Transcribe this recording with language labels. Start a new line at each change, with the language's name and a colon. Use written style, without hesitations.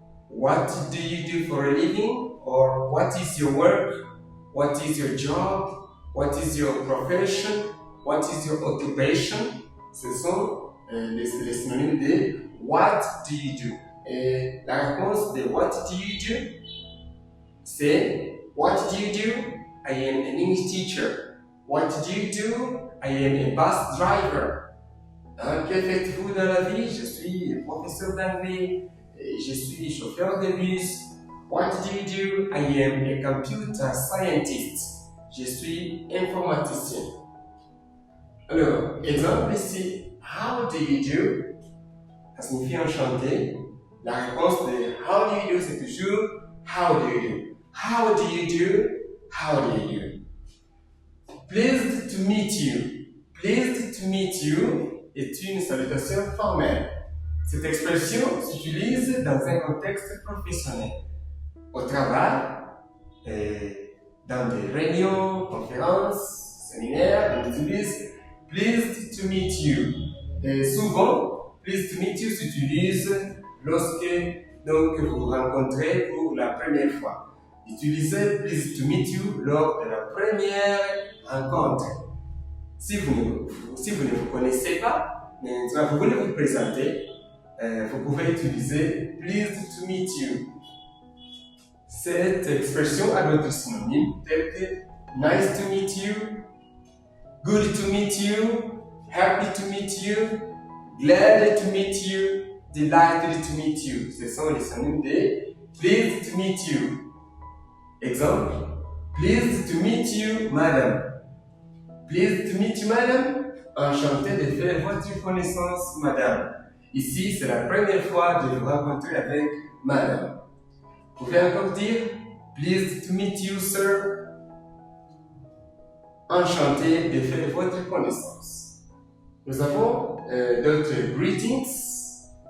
English: What do you do for a living? Or what is your work? What is your job? What is your profession? What is your occupation?
French: Ce sont les synonymes de
English: what do you do.
French: Et la réponse de
English: what do you do,
French: c'est what do you do?
English: I am an English teacher. What do you do? I am a bus driver.
French: Que faites-vous dans la vie? Je suis professeur d'anglais. Je suis chauffeur de bus.
English: What do you do? I am a computer scientist.
French: Je suis informaticien. Alors, exemple ici,
English: how do you do?
French: Ça signifie enchanté. La réponse de
English: how do you do,
French: c'est toujours how do you do?
English: How do you do? How do you do? Pleased to meet you. Pleased to meet you
French: est une salutation formelle. Cette expression s'utilise dans un contexte professionnel. Au travail, dans des réunions, conférences, séminaires, on utilise
English: pleased to meet you.
French: Et souvent,
English: pleased to meet you
French: s'utilise lorsque donc, vous vous rencontrez pour la première fois. Utilisez
English: pleased to meet you
French: lors de la première rencontre. Si vous ne vous connaissez pas, maintenant vous voulez vous présenter, vous pouvez utiliser
English: pleased to meet you.
French: Cette expression a d'autres synonymes tels que
English: nice to meet you,
French: good to meet you, happy to meet you, glad to meet you, delighted to meet you. Ce sont les synonymes de
English: pleased to meet you. Exemple, pleased to meet you, madame. Pleased to meet you, madame.
French: Enchanté de faire votre connaissance, madame. Ici, c'est la première fois de vous rencontrer avec madame. Vous pouvez encore dire
English: pleased to meet you, sir.
French: Enchanté de faire votre connaissance. Nous avons d'autres greetings.